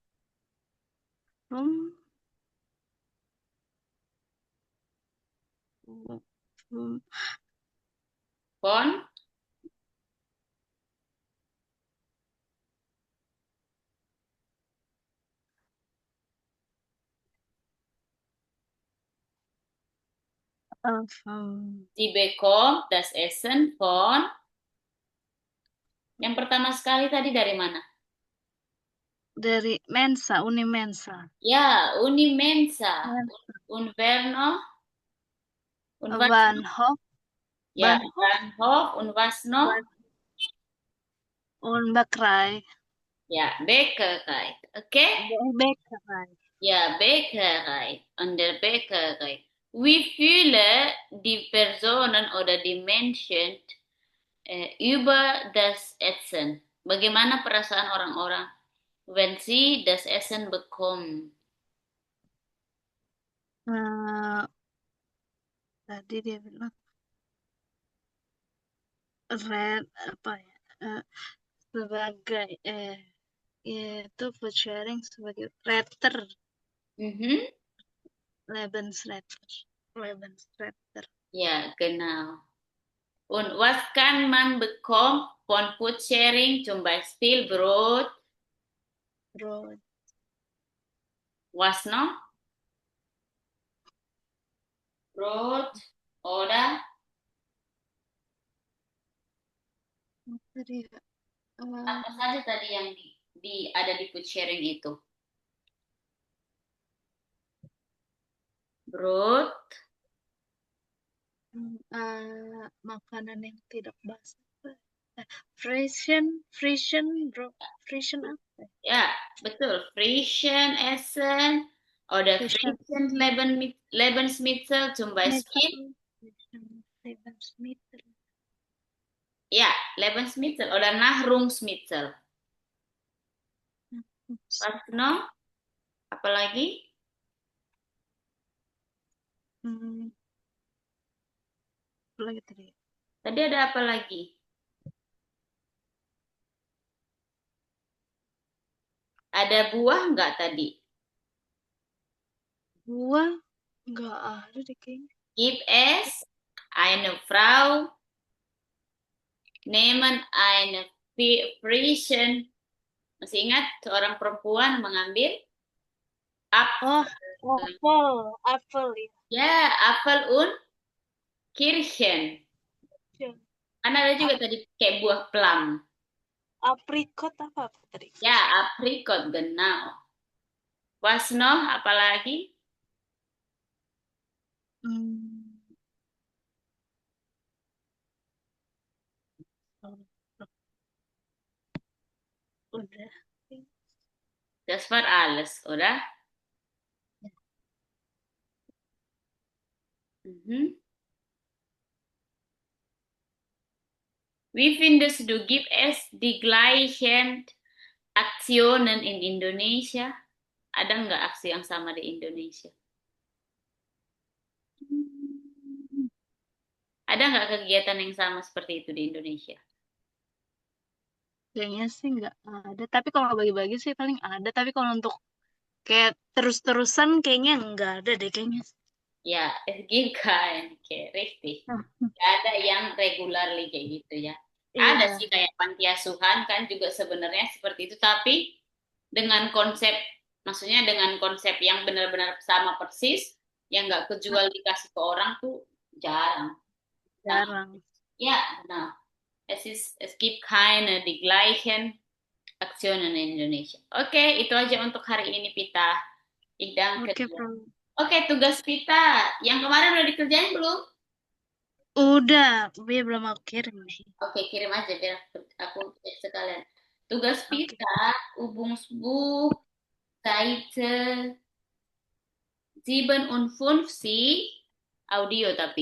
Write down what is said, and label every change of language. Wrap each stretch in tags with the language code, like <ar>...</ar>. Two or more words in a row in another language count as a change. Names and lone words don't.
<de>Von Sie bekommt das Essen von</de> <id>yang pertama sekali tadi dari mana? Dari Mensa, Unimensa. Ya,</id> <de>Unimensa. Und wer noch? Und was Bahnhof. Ja, Bahnhof und was noch? Und Bäckerei. Ja, Bäckerei. Okay? Bäckerei. Ja, Bäckerei. An der Bäckerei. Wie viele die Personen oder die Menschen über das Essen?</de> <id>Bagaimana perasaan orang-orang</id> <de>wenn sie das Essen bekommen?</de> <id>Tadi dia bilang red apa ya? Sebagai itu food sharing sebagai Retter.</id> <de>Lebensretter. Ja, genau. Und was kann man bekommen von Food Sharing? Zum Beispiel Brot. Was noch?</de> <id>Brot oder apa saja tadi yang ada di Food Sharing itu? Brot. Makanan yang tidak basah. Frozen Ya, betul.</id> <de>Frisian Essen oder Frisian. Frisian Lebensmittel zum Beispiel. Lebensmittel. Ya, Lebensmittel oder Nahrungsmittel. Was noch?</de> <id>Apalagi? Apa lagi tadi? Tadi ada apa lagi? Ada buah nggak tadi? Buah nggak ada deh kayaknya.</id> <de>Gibt es eine Frau nehmen eine Frisian.</de> <id>Masih ingat seorang perempuan mengambil apel. Apel ya. Ya,</id> <de>Apfel und Kirschen.</de> <id>Kan ada juga tadi kayak buah plum. Aprikot apa tadi? Ya, aprikot,</id> <de>genau. Was noch?</de> <id>Apalagi? Udah.</id> <de>Das war alles, oder? Mhm. Wie findest du, gibt es die gleichen Aktionen in Indonesia?</de> <id>Ada nggak aksi yang sama di Indonesia? Ada nggak kegiatan yang sama seperti itu di Indonesia? Kayaknya sih nggak ada. Tapi kalau bagi-bagi sih paling ada. Tapi kalau untuk kayak terus-terusan kayaknya nggak ada deh kayaknya. Ya,</id> <de>es gibt kein, richtig.</de> <id>Nggak ada yang regularly kayak gitu ya. Ada Iya. sih kayak panti asuhan kan juga sebenarnya seperti itu, tapi dengan konsep, maksudnya dengan konsep yang benar-benar sama persis, yang nggak kejual dikasih ke orang tuh jarang. Nah, Jarang. ya, nah,</id> <de>es gibt keine die gleichen Aktionen in Indonesia.</de> <id>Oke, itu aja untuk hari ini, Pita. Idang Oke, kerja. Bro. Oke, tugas Pita. Yang kemarin udah dikerjain belum? Udah, dia belum aku kirim nih. Oke, kirim aja biar aku cek sekalian. Tugas Oke. Pita,</id> <de>Übungsbuch, Seite 57,</de> <id>audio tapi.</id>